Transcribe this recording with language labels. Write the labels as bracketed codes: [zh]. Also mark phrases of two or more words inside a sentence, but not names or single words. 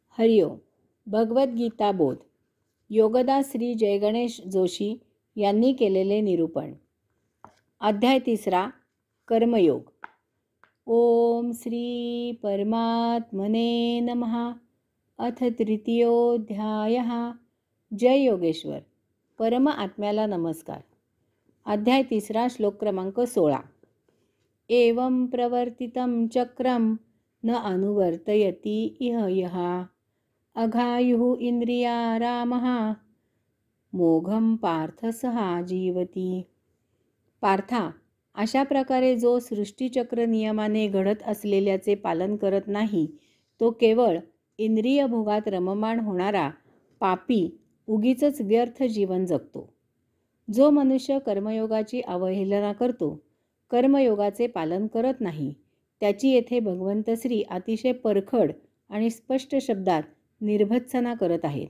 [mr] हरिओम. भगवद्गीता बोध. योगदास श्री जयगणेश जोशी यांनी केलेले निरूपण. अध्याय 3. कर्मयोग. [sa] ओम श्री परमात्मने नमः. अथ तृतीयोऽध्यायः. जय योगेश्वर. [mr] परम आत्म्याला नमस्कार. अध्याय 3. श्लोक क्रमांक 16. [sa] एवं प्रवर्तितं चक्रम न अनुवर्तयति इह यः अघायुः इंद्रिया रामः मोघम पार्थ सहा जीवती. [mr] पार्था, अशा प्रकारे जो सृष्टीचक्र नियमाने घडत असलेल्याचे पालन करत नाही तो केवळ इंद्रिय भोगात रममाण होणारा पापी उगीचच व्यर्थ जीवन जगतो. जो मनुष्य कर्मयोगाची अवहेलना करतो, कर्मयोगाचे पालन करत नाही, त्याची येथे भगवंत श्री अतिशय परखड आणि स्पष्ट शब्दात निर्भत्सना करत आहेत.